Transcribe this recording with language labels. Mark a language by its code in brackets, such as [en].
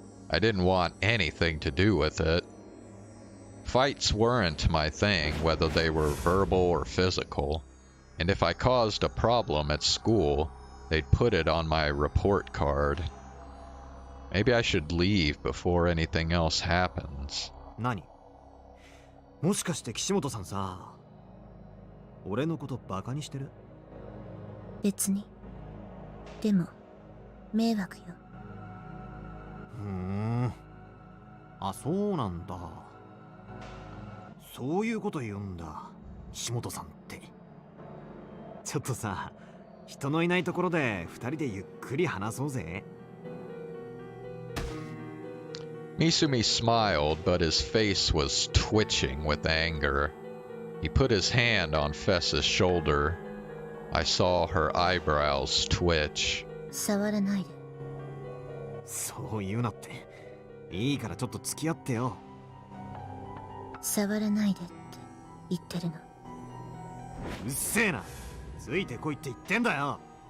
[en] I didn't want anything to do with it. Fights weren't my thing, whether they were verbal or physical, and if I caused a problem at school, they'd put it on my report card. Maybe I should leave before anything else happens. [ja] 何？もしかして岸本さんさ、俺のことバカにしてる？別に。でも、迷惑よ。あ、そうなんだ。そういうこと言うんだ、岸本さんって。ちょっとさ、人のいないところで二人でゆっくり話そうぜ。 [en] Misumi smiled, but his face was twitching with anger. He put his hand on Fess's shoulder. I saw her eyebrows twitch. [ja] 触らないで。そう言うなって。いいからちょっと付き合ってよ。触らないでって言ってるの。うっせえな。ついてこいって言ってんだよ。